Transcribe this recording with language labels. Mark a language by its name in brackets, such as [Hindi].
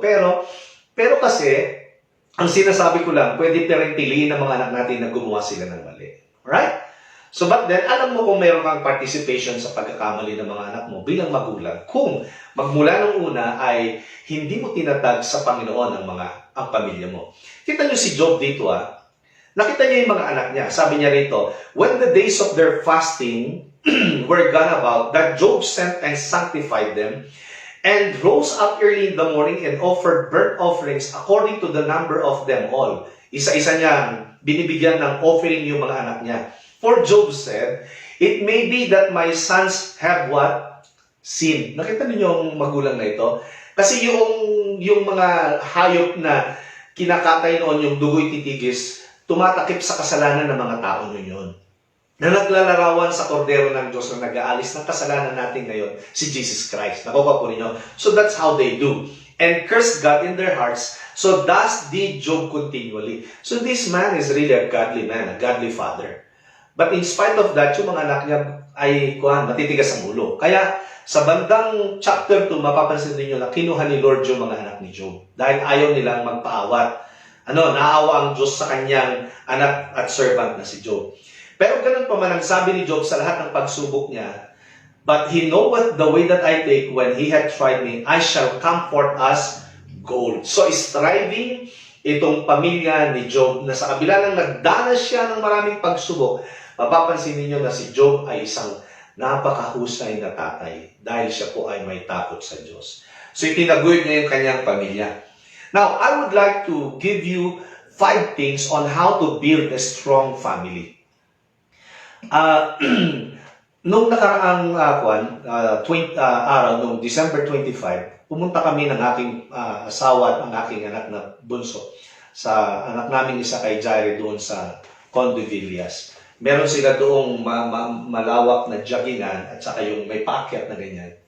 [Filipino] Pero kasi, ang sinasabi ko lang, pwede pa rin piliin ng mga anak natin na gumawa sila ng mali. Alright? [English] So, but then, [Filipino] alam mo kung mayroon kang participation sa pagkakamali ng mga anak mo bilang magulang, kung magmula nung una ay hindi mo tinatag sa Panginoon ang pamilya mo. Kita nyo si Job dito, Nakita niya yung mga anak niya. Sabi niya rito, [English] when the days of their fasting were gone about, that Job sent and sanctified them, and rose up early in the morning and offered burnt offerings according to the number of them all. [Filipino] Isa-isa niyang binibigyan ng offering yung mga anak niya. [English] For Job said, it may be that my sons have what? Sin. [Filipino] Nakita niyo yung magulang na ito? Kasi yung mga hayop na kinakatay noon, yung dugo'y titigis, tumatakip sa kasalanan ng mga tao yun. Na naglalarawan sa kordero ng Diyos na nag-aalis ng kasalanan natin ngayon, si Jesus Christ. Nakuha po ninyo? [English] So that's how they do. And cursed God in their hearts. So thus did Job continually. So this man is really a godly man, a godly father. But in spite of that, [Filipino] yung mga anak niya ay matitigas ang ulo. Kaya sa bandang chapter 2, mapapansin niyo na kinuha ni Lord yung mga anak ni Job. Dahil ayaw nilang magpaawat. naawa ang Diyos sa kanyang anak at servant na si Job. Pero ganun pa man ang sabi ni Job sa lahat ng pagsubok niya, [English] but he knoweth the way that I take when he had tried me, I shall come forth as gold. [Filipino] So striving itong pamilya ni Job na sa kabila ng nagdanas siya ng maraming pagsubok, mapapansin ninyo na si Job ay isang napakahusay na tatay dahil siya po ay may takot sa Diyos. So itinaguyod niya yung kanyang pamilya. [English] Now, I would like to give you 5 things on how to build a strong family. [Filipino] Nung nakaraang araw, nung December 25, pumunta kami ng aking asawa at ang aking anak na bunso sa anak namin isa kay Jaire doon sa Condo Villas. Meron sila doong malawak na joggingan at saka yung may paakyat na ganyan.